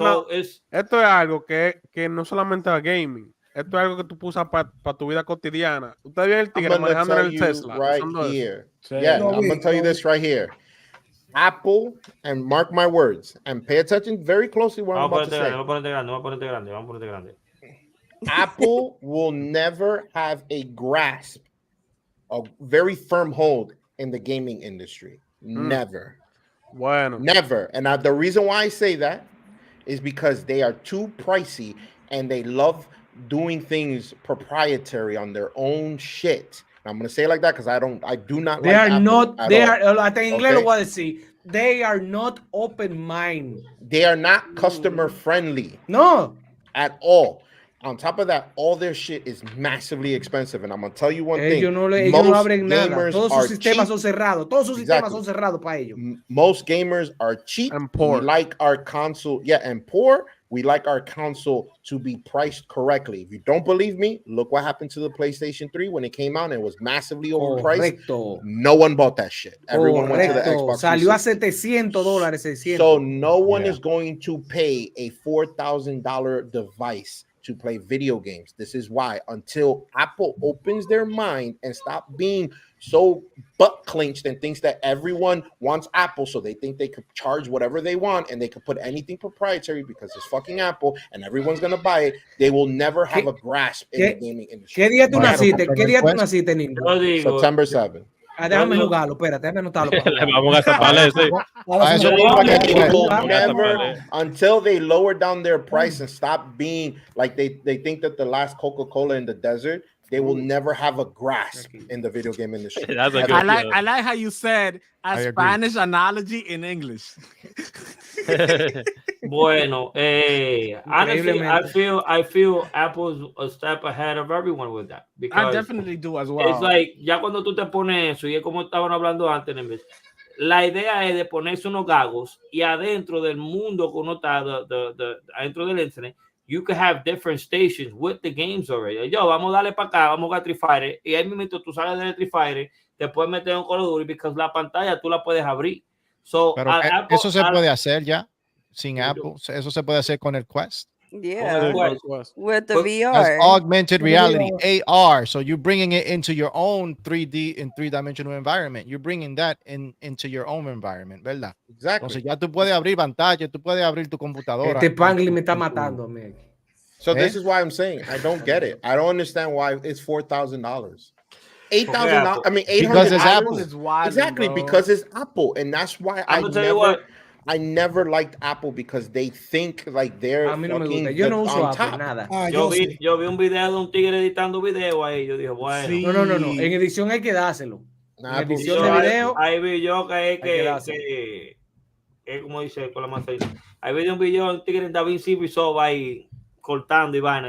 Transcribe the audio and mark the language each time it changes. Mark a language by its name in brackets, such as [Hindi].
[Spanish] Esto es algo que no solamente es gaming. Esto es algo que tú usas para tu vida cotidiana. Usted vio el tigre manejando en el Tesla. [English] Right here. Yeah, I'm gonna tell you this right here. Apple, and mark my words, and pay attention very closely what I'm about to say. [Spanish] Vamos a ponerte grande. [English] Apple will never have a grasp, a very firm hold in the gaming industry. Never. [Spanish] Bueno. [English] Never. And the reason why I say that is because they are too pricey and they love doing things proprietary on their own shit. I'm going to say it like that because I do not they like are Apple not they all. [Spanish] Are hasta en inglés lo voy a decir. [English] They are not open mind. They are not customer friendly. No. At all. On top of that, all their shit is massively expensive. And I'm going to tell you one thing. [Spanish] Ellos no abren nada. Todos sus sistemas son cerrados. Todos sus sistemas son cerrados para ellos. [English] Most gamers are cheap. And poor. We like our console. Yeah, and poor. we like our console to be priced correctly. If you don't believe me, look what happened to the PlayStation 3 when it came out and it was massively overpriced. [Spanish] Correcto. [English] No one bought that shit. Everyone went to the Xbox. [Spanish] Salió a $700, $600. [English] So no one is going to pay a $4,000 device to play video games. This is why until Apple opens their mind and stop being so butt clenched and thinks that everyone wants Apple, so they think they could charge whatever they want and they could put anything proprietary because it's fucking Apple and everyone's gonna buy it, they will never have a grasp in the gaming industry. [Spanish] ¿Qué día tú naciste, Nindo? [English] September 7. [Spanish] Déjame jugarlo, espérate, déjame anotarlo. Vamos a zaparle, [English] until they lower down their price and stop being like they think that the last Coca-Cola in the desert, they will never have a grasp in the video game industry. I like how you said a Spanish analogy in English. Bueno, honestly, I feel Apple's a step ahead of everyone with that. I definitely do as well. It's like, [Spanish] ya cuando tú te pones eso, y es como estaban hablando antes, la idea es de ponerse unos gagos y adentro del mundo que uno está, adentro del internet, [English] you can have different stations with the games already. [Spanish] Yo, vamos a darle para acá, vamos a jugar RetroFighter, y ahí mismo tú sales de RetroFighter, te puedes meter un Call of Duty, porque la pantalla tú la puedes abrir. [English] So, [Spanish] pero eso se puede hacer ya sin Apple. Eso se puede hacer con el Quest. [English] Yeah, with the VR. That's augmented reality, AR. So you're bringing it into your own 3D and three-dimensional environment. You're bringing that into your own environment, ¿verdad? Exactly. [Spanish] Entonces ya tú puedes abrir pantalla, tú puedes abrir tu computadora. Este Pangli me está matando, man. [English] So this is why I'm saying I don't get it. I don't understand why it's $4,000. $8,000. I mean, $800. Because it's Apple. Exactly, because it's Apple, and that's why I never liked Apple because they think like they're fucking on top. [Spanish] Yo vi un video de un tigre editando video ahí. Yo dije, bueno. Sí. No. En edición hay que dárselo. En edición de video. Ahí vi yo que como dice con la manzana. Ahí vi un video de un tigre en DaVinci Resolve ahí cortando y vaina.